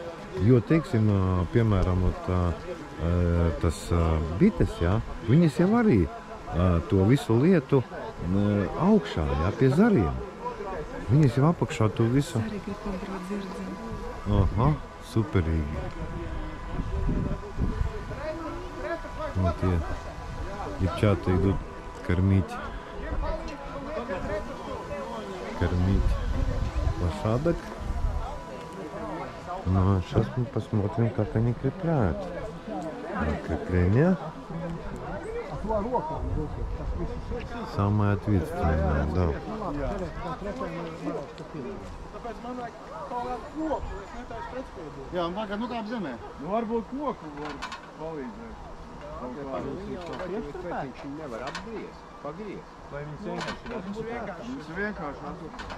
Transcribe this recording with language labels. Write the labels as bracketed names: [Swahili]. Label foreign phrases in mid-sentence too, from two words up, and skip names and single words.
[Latvian] Jo, teiksim, piemēram, tas bites, jā, viņas jau arī to visu lietu augšā, jā, pie zariem. Viņas jau apakšā to visu. Es arī gribu pabrāt zirdziņu. Aha, superīgi. [Russian] Вот те девчата идут кормить лошадок. Ну а сейчас мы посмотрим, как они крепляют. Крепление самое ответственное, да. [Latvian] Jā, un tagad, nu kā ap zemē? Nu, varbūt koku var palīdzēt. Viņš nevar apgriezt, pagriezt. Vai viņas vienkārši atpakaļ?